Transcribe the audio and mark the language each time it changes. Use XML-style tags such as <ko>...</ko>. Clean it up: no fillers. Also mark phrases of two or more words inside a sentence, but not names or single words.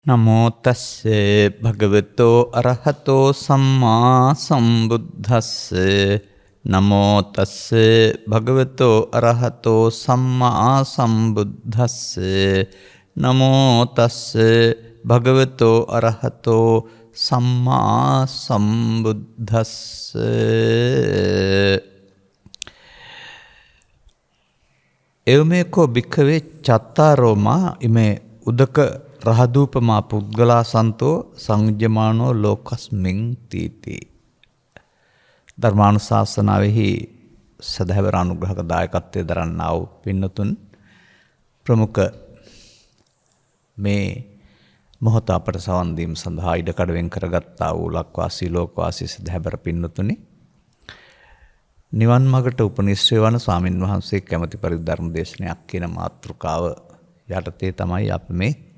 <pi>නමෝ තස්සේ භගවතෝ අරහතෝ සම්මා සම්බුද්දස්සේ නමෝ තස්සේ භගවතෝ අරහතෝ සම්මා සම්බුද්දස්සේ නමෝ තස්සේ භගවතෝ අරහතෝ සම්මා සම්බුද්දස්සේ එවමෙකෝ භික්ඛවේ චත්තාරෝමා ඉමේ උදක රහදූපමා පුද්ගලා සන්තෝ සංයුජ්‍යමානෝ ලෝකස්මින් තීති.</pi> <si>ධර්මානුශාසනාවෙහි සදහැවර අනුග්‍රහක දායකත්වයේ දරන්නා වූ පින්නතුන් ප්‍රමුඛ මේ මොහොත අපට සවන් දීම සඳහා ඉඩකඩ වෙන් කරගත්තා වූ ලක්වාසී ලෝකවාසී සදහැවර පින්නතුනි, නිවන් මාර්ගට උපනිශ්‍රේ වන ස්වාමින් වහන්සේ කැමැති පරිදි ධර්ම දේශනයක් කියන මාතෘකාව යටතේ තමයි අප මේ</si>